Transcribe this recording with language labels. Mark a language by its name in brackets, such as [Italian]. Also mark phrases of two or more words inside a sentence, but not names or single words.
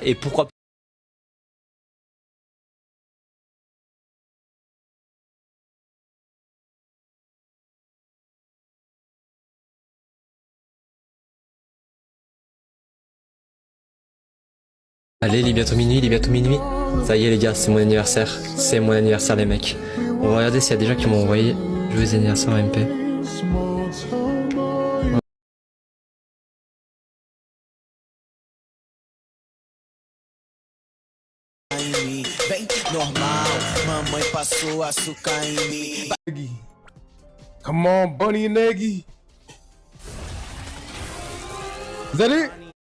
[French] Et pourquoi allez, il est bientôt minuit, il est bientôt minuit. Ça y est les gars, c'est mon anniversaire. C'est mon anniversaire les mecs. On va regarder s'il y a des gens qui m'ont envoyé joyeux anniversaire en MP. [Portuguese] Bem normal, mamãe passou açúcar em mim. [English] Come on, Bunny and Eggy. Is that it?